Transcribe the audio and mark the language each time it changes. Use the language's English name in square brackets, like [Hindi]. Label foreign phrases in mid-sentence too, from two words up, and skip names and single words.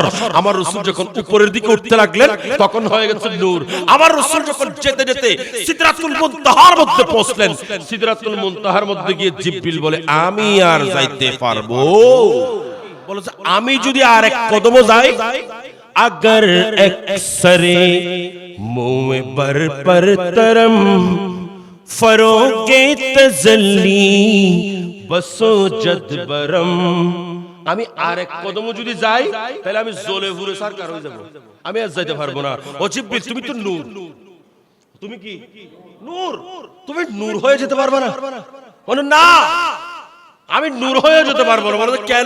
[Bangla] আমার রাসূল যখন উপরের দিকে উঠতে লাগলেন তখন হয়ে গেছে নূর। আমার রাসূল যখন যেতে যেতে সিদরাতুল মুনতাহার মধ্যে পৌঁছলেন, সিদরাতুল মুনতাহার মধ্যে গিয়ে জিবরিল বলে আমি আর যাইতে পারবো? বলেছে আমি যদি আর এক কদম যাই, अगर एक्सरे मुँह पर तरम फरोगे तजल्ली बसो जदबरम। আমি আর এক কদম যদি যাই তাহলে আমি জ্বলে পুড়ে সরকার হয়ে যাব, আমি আর যাইতে পারবো না। ও জিবরিল তুমি তো নূর, তুমি কি নূর? তুমি নূর হয়ে যেতে পারবে না? বলে না আমি নূর হয়ে যেতে পারবো না। বলে কেন?